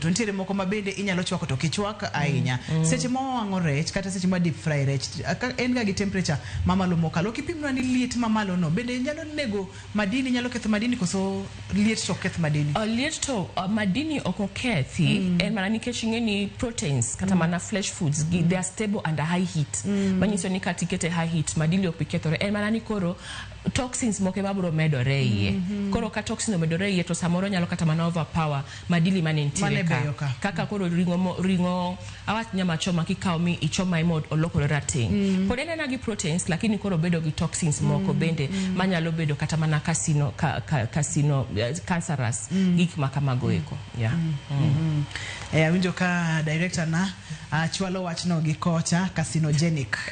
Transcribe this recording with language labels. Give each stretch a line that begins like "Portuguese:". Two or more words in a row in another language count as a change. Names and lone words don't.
Luo (Kenya and Tanzania): To nitiere moko ma bende inyalo chwako to kichwak ahinya. Seche mo wang'o rech kata seche ma
English: deep fry
Luo (Kenya and Tanzania): rech en ga gi temperature mamalo mokalo. Kipimno ni liet mamalo no bende nyalo nego madini, nyalo ketho madini koso liet to ketho madini? Liet to madini ok okethi. En mana nikech ing'eni proteins kata mana
English: flesh foods they are stable under high heat.
Luo (Kenya and Tanzania): Manyiso ni katikete
English: high heat
Luo (Kenya and Tanzania): madili ok kethore. En mana ni koro toxins moko mabro medore iye. Koro ka toxin omedore iye to samoro nyalo kata mana overpower madili manentiere ka. Kaka koro ringo awach
Swahili: nyama choma
Luo (Kenya and Tanzania): kikao mi ichoma imod olokore rateng. Pod en gi proteins lakini koro bedo gi toxins moko bende manyalo bedo kata mana cancerous gik makamago eko. Yeah. Awinjo ka director na chwalo wachno gi kocha carcinogenic.